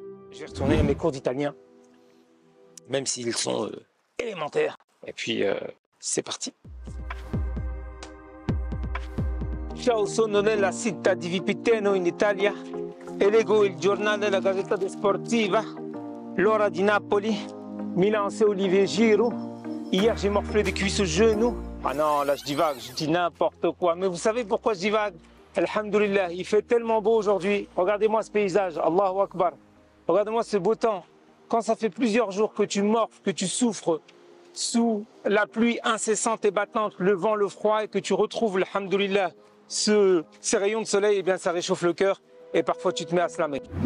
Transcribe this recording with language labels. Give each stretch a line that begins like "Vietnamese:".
French: Je vais retourner à mes cours d'italien, même s'ils sont élémentaires. Et puis, c'est parti.
Italian: Ciao, sono nella città di Vipiteno in Italia e leggo il giornale della Gazzetta Sportiva, l'ora di Napoli, Milan c'est Olivier Giroud.
French: Hier j'ai morflé des cuisses au genou. Ah non, là je divague, je dis n'importe quoi. Mais vous savez pourquoi je divague? Alhamdulillah, il fait tellement beau aujourd'hui. Regardez-moi ce paysage, Allahu Akbar. Regardez-moi ce beau temps. Quand ça fait plusieurs jours que tu morfles, que tu souffres sous la pluie incessante et battante, le vent, le froid, et que tu retrouves, alhamdoulilah, ces rayons de soleil, eh bien ça réchauffe le cœur et parfois tu te mets à slammer.